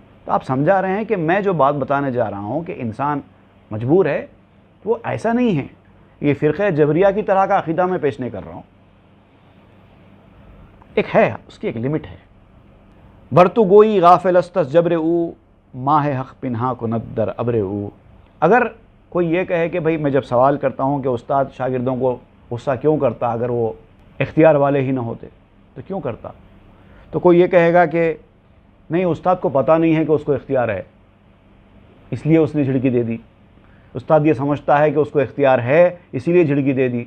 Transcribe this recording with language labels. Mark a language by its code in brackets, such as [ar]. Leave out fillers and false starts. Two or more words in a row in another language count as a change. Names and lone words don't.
[ur] تو آپ سمجھا رہے ہیں کہ میں جو بات بتانے جا رہا ہوں کہ انسان مجبور ہے، وہ ایسا نہیں ہے، یہ فرقہ جبریہ کی طرح کا عقیدہ میں پیش نہیں کر رہا ہوں، ایک ہے، اس کی ایک لمٹ ہے۔ [fa] برتو گوئی غافل استس جبر او، ماہ حق پنہا کند در ابر او، [ur] اگر کوئی یہ کہے کہ بھئی میں جب سوال کرتا ہوں کہ استاد شاگردوں کو غصہ کیوں کرتا اگر وہ اختیار والے ہی نہ ہوتے تو کیوں کرتا، تو کوئی یہ کہے گا کہ نہیں، استاد کو پتہ نہیں ہے کہ اس کو اختیار ہے، اس لیے اس نے جھڑکی دے دی، استاد یہ سمجھتا ہے کہ اس کو اختیار ہے اسی لیے جھڑکی دے دی۔